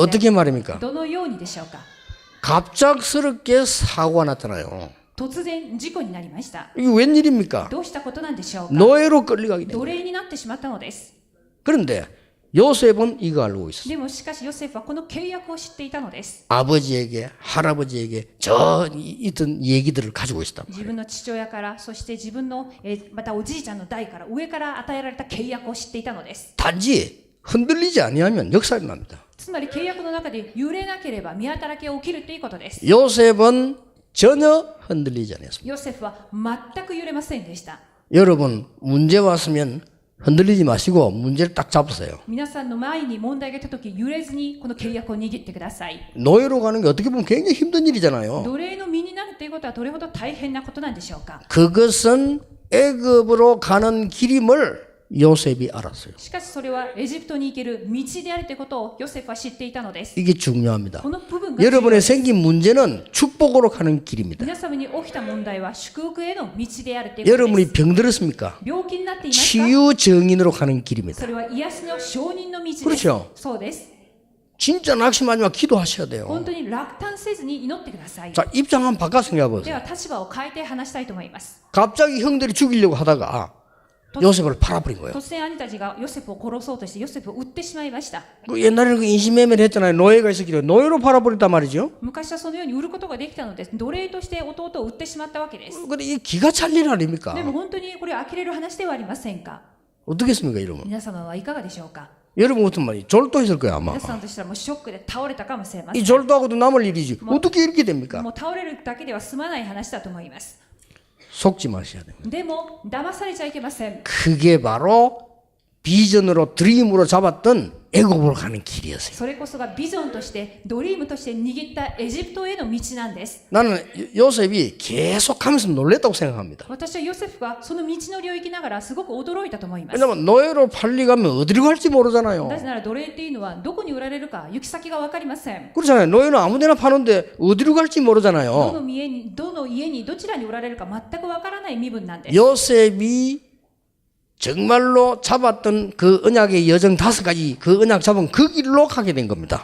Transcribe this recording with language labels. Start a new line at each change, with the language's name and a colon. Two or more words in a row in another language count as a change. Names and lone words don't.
Korean: 어떻게 말입니까?
Japanese: どのようにでしょうか。
Korean: 갑작스럽게 사고가 났잖아요.
Japanese: 突然事故になりました。
Korean: 이게 웬일입니까?
Japanese: どうしたことなんでしょうか。
Korean: 노예로 끌려가기
Japanese: 奴
Korean: 때문에.
Japanese: 隷になってしまったのです。
Korean: 그런데 요셉은 이거 알고 있었어요.
Japanese: でもしかしヨセフはこの契約を知っていたのです。
Korean: 아버지에게 할아버지에게 저 있던 얘기들을 가지고 있었단
Japanese: 自
Korean: 말이에요.
Japanese: 分の父親から、そして自分の、またおじいちゃんの代から、上から与えられた契約を知っていたのです。
Korean: 단지 흔들리지 아니하면 역사가 납니다.
Japanese: つまり契約の中で揺れなければ見働きが起きるということです。
Korean: 요셉은 전혀 흔들리지 않았습니다.
Japanese: ヨセフは全く揺れませんでした。
Korean: 여러분 문제 왔으면 흔들리지 마시고 문제를 딱 잡으세요.
Japanese: 皆さんの前に問題が来た時揺れずにこの契約を握ってください。
Korean: 노예로 가는 게 어떻게 보면 굉장히 힘든 일이잖아요.
Japanese: 奴隷の身になるということはどれほど大変なことなんでしょうか。
Korean: 그것은 애굽으로 가는 길임을 요셉이 알았어요.
Japanese: しかしそれはエジプトに行ける道であるということをヨセフは知っていたのです。
Korean: 이게 중요합니다.
Japanese: この部分が重要
Korean: 여러분의
Japanese: です。
Korean: 생긴 문제는 축복으로 가는 길입니다.
Japanese: 皆様に起きた問題は祝福への道であるということで
Korean: 여러분이
Japanese: す。
Korean: 병들었습니까?
Japanese: 病気になっていますか。
Korean: 치유 정인으로 가는 길입니다.
Japanese: それは癒しの証人の道です。
Korean: 그렇죠.
Japanese: そうです。
Korean: 진짜 낙심하지 마 기도하셔야 돼요.
Japanese: 本当に落胆せずに祈ってください。
Korean: 자, 입장 한번 바꿔 생각해
Japanese: で
Korean: 보세요.
Japanese: は立場を変えて話したいと思います。
Korean: 갑자기 형들이 죽이려고 하다가 요셉을 팔아버린 거예요.
Japanese: 突然兄たちがヨセフを殺そうとしてヨセフを撃ってしまいました。
Korean: 그 옛날에는 그 인신매매를 했잖아요. 노예가 있었기에 노예로 팔아버렸단 말이죠.
Japanese: 昔はそのように売ることができたのです。奴隷として弟を売ってしまったわけです。
Korean: 근데 이 기가 찰 일 아닙니까?
Japanese: でも本当にこれは呆れる話ではありませんか。
Korean: 어떻겠습니까, 이러면?
Japanese: 皆様はいかがでしょうか。
Korean: 여러분 같은 말이 졸도했을 거야, 아마.
Japanese: 皆さんとしたらもうショックで倒れたかもしれませ
Korean: 이
Japanese: ん。
Korean: 졸도하고도 남을 일이지. 어떻게 이렇게 됩니까?
Japanese: もう倒れるだけでは済まない話だと思います。
Korean: 속지 마셔야 됩니다.
Japanese: でも騙されちゃいけません。
Korean: 그게 바로 비전으로 드림으로 잡았던 애굽으로 가는 길이었어요.
Japanese: それこそがビジョンとしてドリームとして握ったエジプトへの道なんです。
Korean: 나는 요셉이 계속하면서 놀랬다고 생각합니다.
Japanese: 私はヨセフがその道のりを行きながらすごく驚いたと思います。
Korean: 왜냐면 노예로 팔리가면 어디로 갈지 모르잖아요.
Japanese: なぜなら奴隷っていうのはどこに売られるか行き先が分かりません。
Korean: 그렇잖아요. 노예는 아무데나 파는데 어디로 갈지
Japanese: ど
Korean: 모르잖아요.
Japanese: の家にどちらに売られるか全く分からない身分なんです。
Korean: 요셉이 정말로 잡았던 그 언약의 여정 5가지 그 언약 잡은 그 길로 가게 된 겁니다.